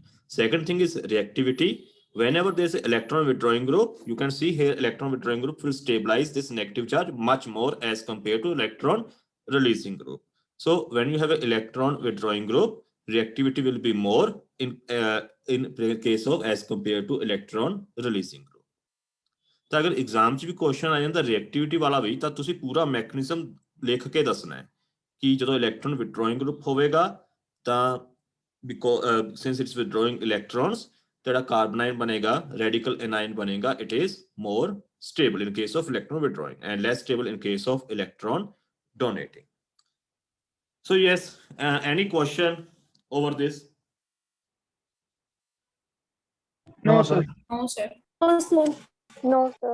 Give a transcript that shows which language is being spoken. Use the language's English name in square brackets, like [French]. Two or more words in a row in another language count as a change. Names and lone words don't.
[English] Second thing is reactivity. Whenever there's an electron withdrawing group, you can see here electron withdrawing group will stabilize this negative charge much more as compared to electron releasing group. So when you have an electron withdrawing group, reactivity will be more in case of as compared to electron releasing group. [Punjabi] ਤਾਂ ਅਗਰ ਐਗਜ਼ਾਮ 'ਚ ਵੀ ਕੁਐਸਚਨ ਆ ਜਾਂਦਾ ਰਿਐਕਟਿਵਿਟੀ ਵਾਲਾ ਵੀ ਤਾਂ ਤੁਸੀਂ ਪੂਰਾ ਮੈਕੈਨਿਜ਼ਮ ਲਿਖ ਕੇ ਦੱਸਣਾ ਹੈ ਕਿ ਜਦੋਂ [English] electron withdrawing group [Punjabi] ਹੋਵੇਗਾ ਤਾਂ [English] since it's withdrawing electrons, [Punjabi] ਜਿਹੜਾ ਕਾਰਬਨਾਈਨ ਬਣੇਗਾ [English] radical anion [Punjabi] ਬਣੇਗਾ, [English] it is more stable in case of electron withdrawing and less stable in case of electron donating. So yes, any question over this? No, sir. No, sir. No, sir. No, sir.